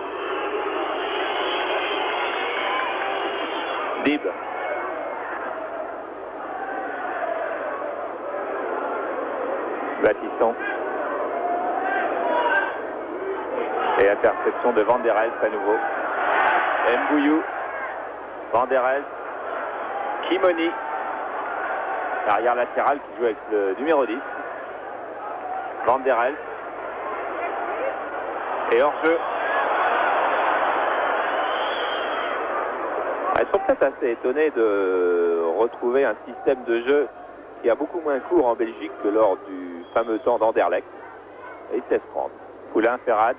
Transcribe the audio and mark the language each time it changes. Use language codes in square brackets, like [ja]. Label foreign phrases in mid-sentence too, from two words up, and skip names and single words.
[fr] Dib. Battiston. Et interception de Van der Elst à nouveau. Mbouyou. Van der Elst. Kimoni. L'arrière latéral qui joue avec le numéro 10. Van der Elst. Et hors-jeu. Ils sont peut-être assez étonnés de retrouver un système de jeu qui a beaucoup moins court en Belgique que lors du fameux temps d'Anderlecht. Et il sait se prendre. Poulain, Ferrage.